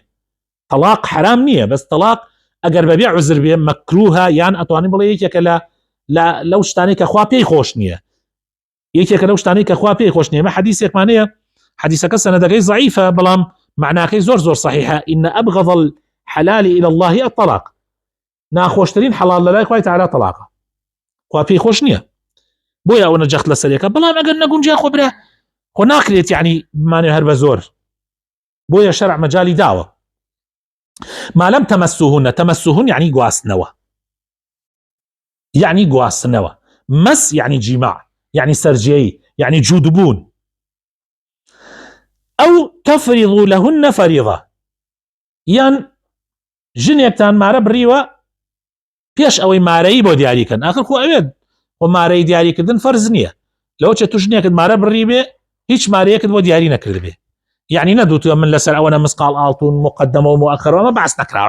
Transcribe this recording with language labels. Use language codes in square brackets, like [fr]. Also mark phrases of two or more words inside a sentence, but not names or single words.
[ckb] تەلاق حرام نییە، بەس تەلاق ئەگەر بەبێ عوزر بێ مەکروهە، یان ئەتوانی بڵێ یەکێکە لەو شتانەی کە خوا پێی خۆش نییە، یەکێکە لەو شتانەی کە خوا پێی خۆش نییە. مە حەدیثێکمانەیە، حەدیثەکە سەنەدەکەی ضعیفە بەڵام معناکەی زۆر زۆر صحیحە. [ar] إن أبغض الحلال إلى الله الطلاق، [ckb] ناخۆشترین حەڵال لە لای خوای تەعالا تەلاقە، خوا پێی خۆش نییە، بۆیە ئەوە نەجەخت لەسەرێکە. بەڵام ئەگەر نەگونجێ خۆ برا خۆ ناکرێت یعنی بمانێ هەر بە زۆر، بۆیە شەرع مەجالی داوە. [ar] ما لم تمسوهن، تمسوهن يعني [ckb] گواستنەوە، يعني گواستنەوە، مس يعني جیماع، يعني سەرجێی، يعني جوودبوون. [ar] أو تفرضوا لهن فريضة، [ckb] یان ژنێکتان مارە بڕیوە پێش ئەوەی مارەی بۆ دیاریکەن، ئاخر خۆ ئەوێت بۆ مارەی دیاریکردن فەرز نییە، لەوە چێت تو ژنێکت مارە بڕی بێ هیچ مارەیەکت بۆ دیاری نەکرد بێ، یعنی نەدوتوە من لەسەر ئەوەنە مسقال ئاڵتون مقدمە و مؤخرەوە باس نەکراوە،